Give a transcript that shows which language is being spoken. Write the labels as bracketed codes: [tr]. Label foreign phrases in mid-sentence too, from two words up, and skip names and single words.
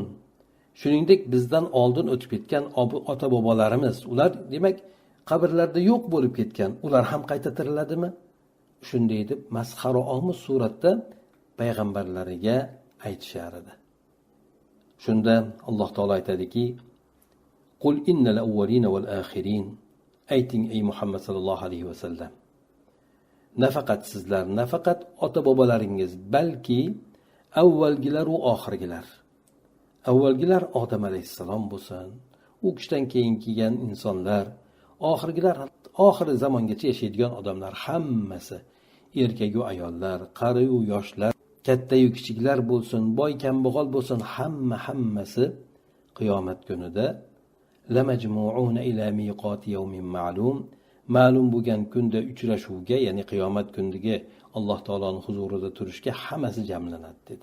[uz] Shuningdek bizdan oldin o'tib ketgan ota-bobolarimiz, ular demak qabrlarda yo'q bo'lib ketgan, ular ham qayta tiriladimi? Shunday deb masxara omuz suratda payg'ambarlariga aytishar edi. Shunda Alloh taolo aytadiki: [ar] "قل إن الأولين والآخرين." [uz] Ayting ey Muhammad [ar] صلى الله عليه وسلم. [uz] Nafaqat sizlar, nafaqat ota-bobolaringiz, balki avvalgilar va oxirgilar. Avvalgilar Odam alayhissalom bo'lsin, u kishidan keyin kelgan insonlar, oxirgilar, oxir zamongacha yashaydigan odamlar hammasi, erkak-u ayollar, qari-yu yoshlar, katta-yu kichiklar bo'lsin, boy kambag'al bo'lsin, hammasi qiyomat kunida [ar] لمجموعون إلى ميقات يوم معلوم, [uz] ma'lum bo'lgan kunda uchrashuvga, ya'ni qiyomat kundagi Alloh taoloning huzurida turishga hammasi jamlanadi dedi.